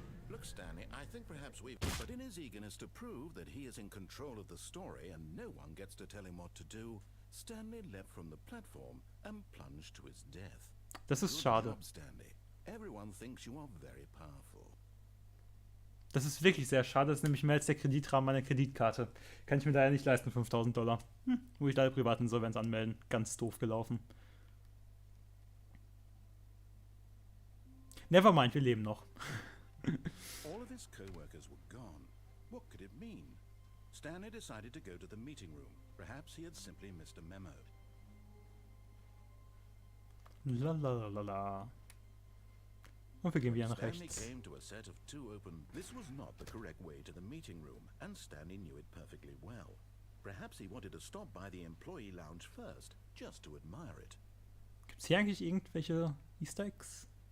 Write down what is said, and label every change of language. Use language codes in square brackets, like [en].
[en] Look, Stanley, I think perhaps we've... But in his eagerness to prove that he is in control of the story and no one gets to tell him what to do, Stanley leapt from the platform and plunged to his death. [de] Das ist [en] Good [de] schade. [en] job, Stanley. Everyone thinks you are very powerful. [de] Das ist wirklich sehr schade. Das ist nämlich mehr als der Kreditrahmen meiner Kreditkarte. Kann ich mir daher nicht leisten, $5.000. Muss ich leider Privatinsolvenz anmelden. Ganz doof gelaufen. Nevermind, wir leben noch. [en] his co-workers were gone. What could it mean? Stanley decided to go to the meeting room. Perhaps he had simply missed a memo. La la la la la. [de] Und wir gehen wieder nach [en] Stanley [de] rechts. [en] came to a set of 2 open. This was not the correct way to the meeting room, and Stanley knew it perfectly well. Perhaps he wanted to stop by the employee lounge first, just to admire it. [de] Gibt's hier eigentlich irgendwelche Easter Eggs?